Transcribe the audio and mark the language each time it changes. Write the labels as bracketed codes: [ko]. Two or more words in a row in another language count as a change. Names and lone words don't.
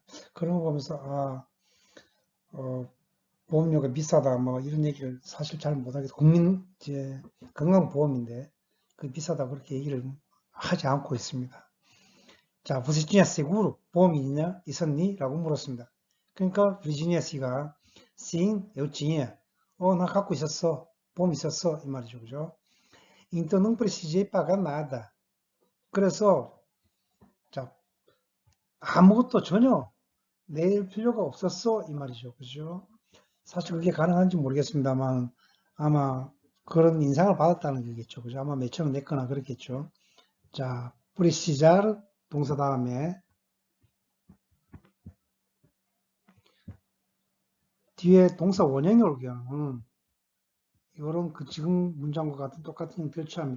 [ko] 그런 거 보면서 보험료가 비싸다 뭐 이런 얘기를 사실 잘 못하겠어. 국민 이제 건강보험인데 그 비싸다 그렇게 얘기를 하지 않고 있습니다. 자, [pt] você tinha seguro [ko] 보험이 있었니? 라고 물었습니다. 그러니까 virginia 씨가 [pt] sim, eu tinha. [ko] 나 갖고 있었어. 보험 있었어. 이 말이죠. 그죠? [pt] Então não precisei pagar nada. [ko] 그래서 자, 아무것도 전혀 낼 필요가 없었어. 이 말이죠. 그죠? 사실 그게 가능한지 모르겠습니다만 아마 그런 인상을 받았다는 거겠죠. 그죠? 아마 몇천 원 냈거나 그렇겠죠. 자, precisar 동사 다음에 뒤에 동사 원형이 올 경우는 이거는 그 지금 문장과 같은 똑같은 형태를 취합니다.